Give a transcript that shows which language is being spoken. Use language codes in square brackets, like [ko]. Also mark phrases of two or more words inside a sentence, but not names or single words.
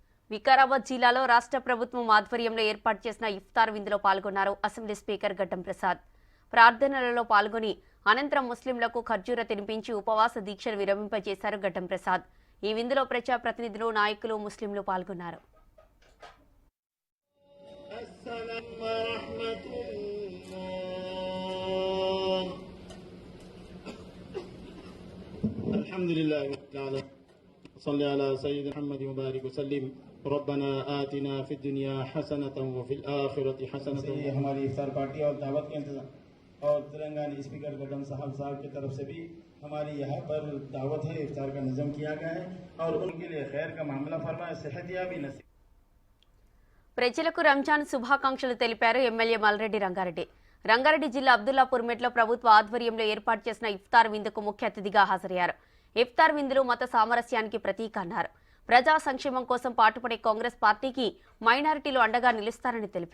[te] వికారాబాద్ జిల్లాలో రాష్ట్ర ప్రభుత్వం ఆధ్వర్యంలో ఏర్పాటు చేసిన ఇఫ్తార్ విందులో పాల్గొన్నారు అసెంబ్లీ స్పీకర్ గడ్డం ప్రసాద్. ప్రార్థనలలో పాల్గొని అనంతరం ముస్లింలకు ఖర్జూర తినిపించి ఉపవాస దీక్షలు విరమింపజేశారు గడ్డం ప్రసాద్. ఈ విందులో ప్రజా ప్రతినిధులు, నాయకులు, ముస్లింలు పాల్గొన్నారు. [ar] अल्हम्दुलिल्लाह صلى على سيدنا محمد وبارك وسلم ربنا آتنا في الدنيا حسنة وفي الآخرة حسنة. [ur] ہماری افطار پارٹی اور دعوت کے انتظام اور تلنگانہ اسپیکر گڈم صاحب کی طرف سے بھی ہماری یہاں پر دعوت ہے، افطار کا نظام کیا گیا ہے اور ان کے لیے خیر کا معاملہ فرمائے، صحت یابی نصیب. [te] ప్రజలకు రంజాన్ శుభాకాంక్షలు తెలిపారు ఎమ్మెల్యే మల్రెడ్డి రంగారెడ్డి. రంగారెడ్డి జిల్లా అబ్దుల్లాపూర్మెట్లో ప్రభుత్వ ఆధ్వర్యంలో ఏర్పాటు చేసిన ఇఫ్తార్ విందుకు ముఖ్య అతిథిగా హాజరయ్యారు. ఇఫ్తార్ విందులు మత సామరస్యానికి ప్రతీక అన్నారు. ప్రజా సంక్షేమం కోసం పాటుపడే కాంగ్రెస్ పార్టీకి మైనారిటీలు అండగా నిలుస్తారని తెలిపారు.